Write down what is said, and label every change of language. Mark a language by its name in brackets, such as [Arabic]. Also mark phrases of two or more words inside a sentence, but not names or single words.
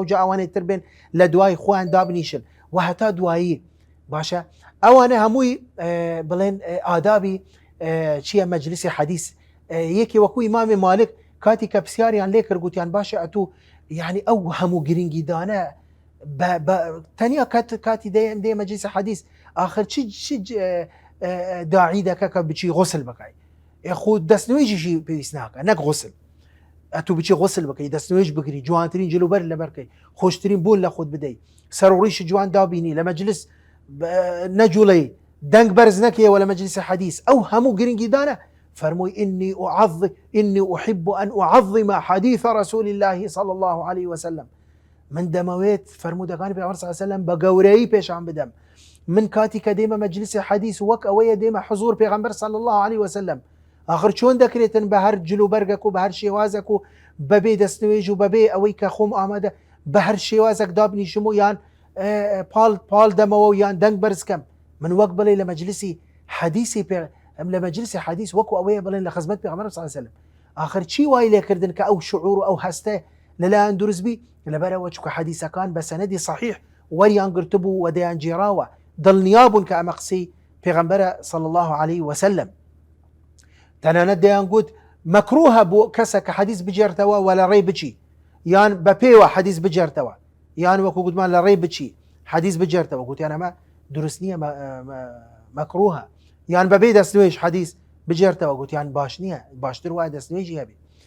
[Central Kurdish] ئەوانەی تر بێن لە دوای خۆیان دابنیشن وهتا دوایی باشە ئەوانە هەمووی بڵێن ئادابی چییە مەجلیسی حەدیث یەکی وەکو ئیمامی مالک کاتی کە پرسیاریان لێ کرد گوتیان باشە ئەتوو یعنی ئەو هەموو گرنگی دانە تەنیا کاتی دێ مەجلیسی حەدیث آخر چی داعی دەکە کە بچی غسل بکەی خود دەستنوێژیشی پێویست ناکە نەک غسل ئەتوو بچی غسل بکەی دەستنوێژ بگری جوانترین جلوبەر لەبەرکەی خۆشترین بوون لە خۆت بدەیت سەرڕیشی جوان دابینی لە مەجلس نەجوڵەی دەنگ بەرز نەکەیەوە لە مەجلیسی حەدیث ئەو هەموو گرنگی دانە فەرمووی [Arabic] إني أحب أن أعظم حديث رسول الله صلى الله عليه وسلم [Central Kurdish] من دەمەوێت فەرمودەکانی پێغەمبەر [Arabic] صلی الله عليه وسلم [Central Kurdish] بە گەورەی پێشان بدەم من کاتی کە دێمە مەجلیسی حەدیث وەک ئەوەیە دێمە حضور پێغەمبەر [Arabic] صلی الله عليه وسلم [Central Kurdish] آخر چۆن دەکرێتن بە هەر جلوبەرگەک و بە هەر شێوازێک و بەبێ دەستنوێژ و بەبێ ئەوەی کە خۆم ئامادە بە هەر شێوازێک دابنیشم و یان پاڵ دەمەوە و یان دەنگ بەرزکەم من وەک بڵێ لە مەجلیسی حەدیثی لە مەجلیسی حەدیث وەکو ئەوەیە بڵێن لە خزمەت پێغەمبەر [Arabic] صلی الله عليه وسلم [Central Kurdish] آخر چی وای لێکردن کە ئەو شعور و ئەو هەستە لەلایەن دروستبی لەبەرەوە چکە حەدیثەکان بە سەنەدی صحیح وەریان گرتبوو و دەیان جێراوە دڵنیابوون کە ئەمە قسەی پێغەمبەرە [Arabic] صلی الله عليه وسلم [Central Kurdish] تەنانەت دەیان گوت مەکروهە بۆ کەسە کە حەدیث بجێرتەوە و لە ڕێی بچی یان بە پێوە حەدیث بجێرتەوە یان وەکو گوتمان لە ڕێی بچی حەدیث بجێرتەوە گوتیان ئەمە دروست نییە مەکروهە یان بەبێ دەستنوێژ حەدیث بجێرتەوە گوتیان باش نییە باشتر وایە دەستنوێژی هەبێ